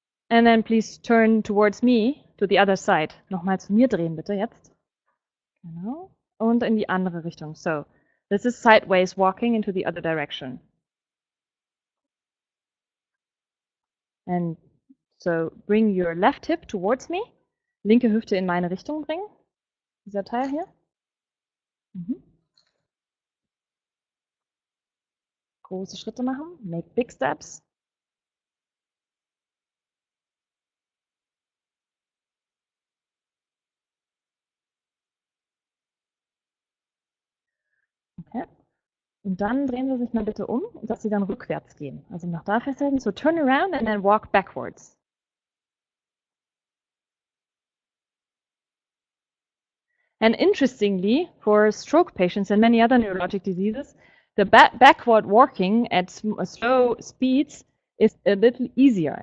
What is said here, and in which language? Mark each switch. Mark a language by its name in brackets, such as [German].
[English] And then please turn towards me to the other side. [German] Nochmal zu mir drehen, bitte, jetzt. Genau. Und in die andere Richtung. [English] So, this is sideways walking into the other direction. And so, bring your left hip towards me. [German] Linke Hüfte in meine Richtung bringen. Dieser Teil hier. Mhm. Große Schritte machen. [English] Make big steps. Okay. [German] Und dann drehen Sie sich mal bitte um, dass Sie dann rückwärts gehen. Also nach da festhalten. [English] So turn around and then walk backwards. And interestingly, for stroke patients and many other neurologic diseases, the backward walking at slow speeds is a little easier.